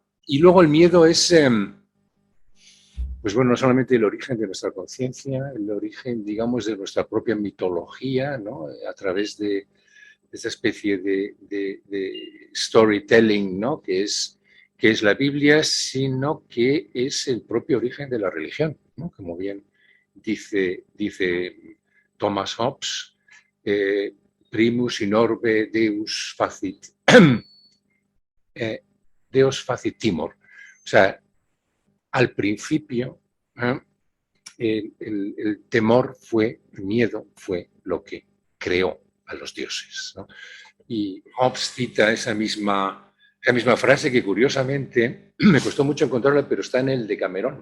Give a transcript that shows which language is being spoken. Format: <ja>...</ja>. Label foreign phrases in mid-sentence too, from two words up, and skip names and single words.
<es>Y luego el miedo es, pues bueno, no solamente el origen de nuestra conciencia, el origen, digamos, de nuestra propia mitología, ¿no? A través de esta especie de storytelling, ¿no? Que es la Biblia, sino que es el propio origen de la religión, ¿no? Como bien dice Thomas Hobbes,</es> <la>primus in orbe Deus facit, Deus facit timor.</la> <es>O sea, al principio, el temor el miedo fue lo que creó a los dioses, ¿no? Y Hobbes cita esa misma frase que curiosamente me costó mucho encontrarla, pero está en el Decamerón.</es>